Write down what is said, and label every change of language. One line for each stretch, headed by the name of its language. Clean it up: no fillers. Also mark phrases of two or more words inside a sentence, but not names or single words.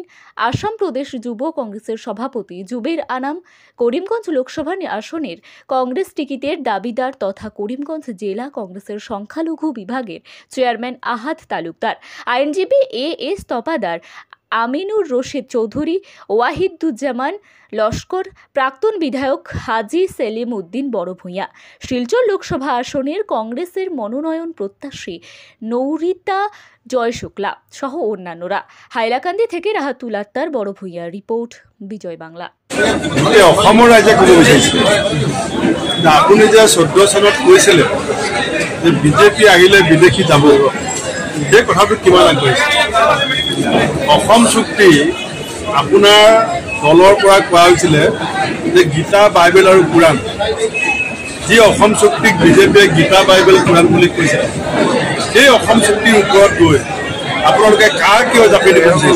Bangla: আসাম প্রদেশ যুব কংগ্রেসের সভাপতি জুবের আনাম, করিমগঞ্জ লোকসভা আসনের কংগ্রেস টিকিটের দাবিদার তথা করিমগঞ্জ জেলা কংগ্রেসের সংখ্যালঘু বিভাগের চেয়ারম্যান আহাদ তালুকদার, আইনজীবী এএস তপাদার, আমিনুর রশিদ চৌধুরী, ওয়াহিদুজ্জামান লস্কর, প্রাক্তন বিধায়ক হাজি সেলিম উদ্দিন বড় ভূঁইয়া, শিলচর লোকসভা আসনের কংগ্রেসের মনোনয়ন প্রত্যাশী নৌরিতা জয় শুক্লা সহ অন্যান্যরা। হাইলাকান্দি থেকে রাহাতুল আক্তার, বড় ভূঁইয়া রিপোর্ট, বিজয় বাংলা।
Assamese: অসমৰ ৰাইজে ক'ব বিচাৰিছে আপুনি যে 14 চনত কৈছিলে যে বিজেপি আহিলে বিদেশী যাব, সেই কথাটো কিমান আগবাঢ়িছে? অসম চুক্তি আপোনাৰ দলৰ পৰা কোৱা হৈছিলে যে গীতা, বাইবেল আৰু কোৰাণ, যি অসম চুক্তিক বিজেপিয়ে গীতা, বাইবেল, কোৰাণ বুলি কৈছে, সেই অসম চুক্তিৰ ওপৰত গৈ আপোনালোকে কাৰ কিয় জাপি দিব বিচাৰিছে?